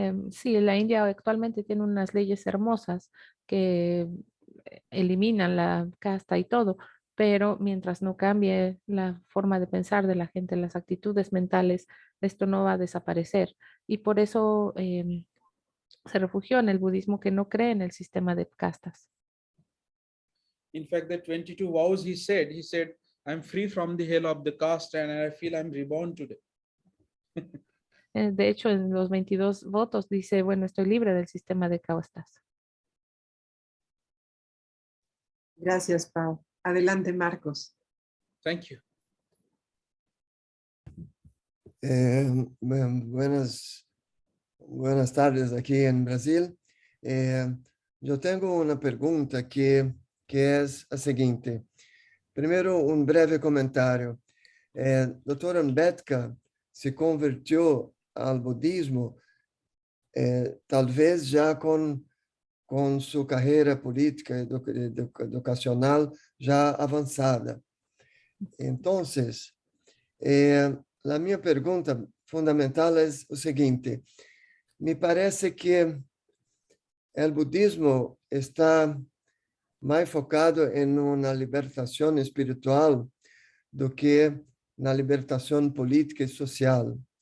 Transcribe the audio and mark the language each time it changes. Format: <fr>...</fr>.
<es>Sí, la India actualmente tiene unas leyes hermosas que eliminan la casta y todo, pero mientras no cambie la forma de pensar de la gente, las actitudes mentales, esto no va a desaparecer. Y por eso se refugió en el budismo, que no cree en el sistema de castas.</es> <en>In fact, the 22 vows he said, I'm free from the hell of the caste and I feel I'm reborn today.</en> <es>De hecho, en los 22 votos dice, bueno, estoy libre del sistema de castas. Gracias, Pau. Adelante, Marcos.</es> <en>Thank you.</en> <es>Buenas tardes aquí en Brasil. Yo tengo una pregunta que es la siguiente. Primero, un breve comentario. Dr. Ambédkar se convirtió al budismo tal vez ya con su carrera política educacional ya avanzada. Entonces, la</es> <pt>minha pergunta fundamental es o seguinte: me parece que o budismo está mais focado em uma libertação espiritual do que na libertação política e social.</pt>